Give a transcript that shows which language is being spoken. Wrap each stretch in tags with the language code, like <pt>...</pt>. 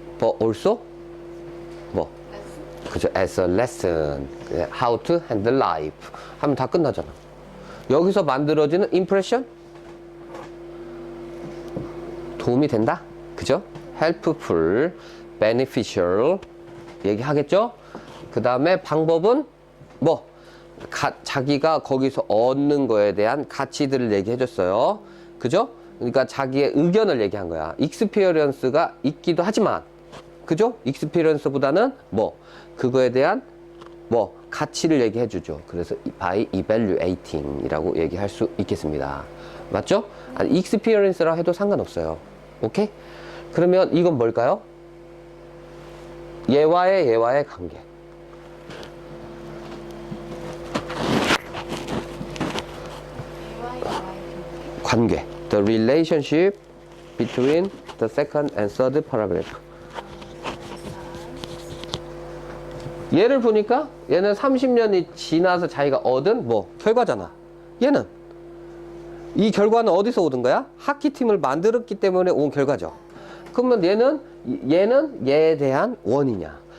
<en>But also</en> <ko>뭐 그죠?</ko> <en>As a lesson. How to handle life.</en> <ko>하면 다 끝나잖아. 여기서 만들어지는 impression 도움이 된다. 그죠? helpful, beneficial 얘기하겠죠? 그 다음에 방법은 뭐 자기가 거기서 얻는 거에 대한 가치들을 얘기해줬어요. 그죠? 그러니까 자기의 의견을 얘기한 거야. experience가 있기도 하지만 그죠? experience보다는 뭐 그거에 대한 뭐 가치를 얘기해주죠. 그래서</ko> <en>by evaluating</en> <ko>이라고 얘기할 수 있겠습니다. 맞죠? 아니, experience라 해도 상관없어요. 오케이? 그러면 이건 뭘까요? 얘와의 관계. 관계.</ko> <en>The relationship between the second and third paragraph.</en> <ko>얘를 보니까 얘는 30년이 지나서 자기가 얻은 뭐 결과잖아. 얘는 이 결과는 어디서 얻은 거야? 하키팀을 만들었기 때문에 온 결과죠. 그러면 얘는 얘에 대한 원이냐?</ko>